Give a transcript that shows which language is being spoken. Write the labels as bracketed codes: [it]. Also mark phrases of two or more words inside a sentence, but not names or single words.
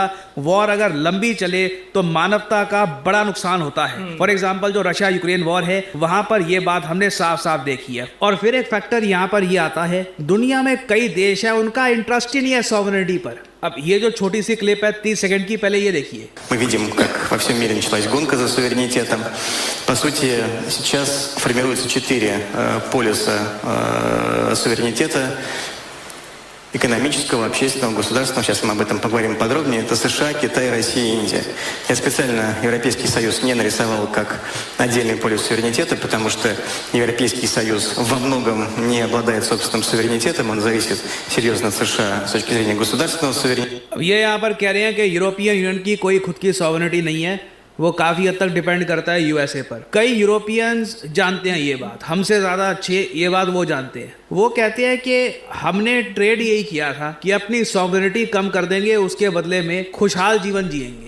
[hi] वॉर अगर लंबी चले तो मानवता का बड़ा नुकसान होता है। [en] for example [hi] जो रशिया यूक्रेन वॉर है, वहां पर यह बात हमने साफ साफ देखी है। और फिर एक फैक्टर यहां पर यह आता है, दुनिया में कई देश है उनका इंटरेस्ट ही नहीं है सॉवरेनिटी पर। अब ये जो छोटी सी क्लिप है 30 सेकंड की, पहले ये देखिए। [ru] Мы видим, как во всем мире началась гонка за суверенитетом. По сути, сейчас формируются 4 полюса суверенитета: экономического, общественного, государственного. Сейчас мы об этом поговорим подробнее. Это США, Китай, Россия и Индия. Я специально Европейский Союз не нарисовал как отдельный полюс суверенитета, потому что Европейский Союз во многом не обладает собственным суверенитетом. Он зависит серьезно от США с точки зрения государственного суверенитета. [hi] अब ये यहाँ पर कह रहे हैं कि यूरोपियन यूनियन की कोई खुद की सॉवरेनिटी नहीं है, वो काफ़ी हद तक डिपेंड करता है यूएसए पर। कई यूरोपियंस जानते हैं ये बात, हमसे ज़्यादा अच्छे ये बात वो जानते हैं। वो कहते हैं कि हमने ट्रेड यही किया था कि अपनी सॉवरेनिटी कम कर देंगे, उसके बदले में खुशहाल जीवन जिएंगे।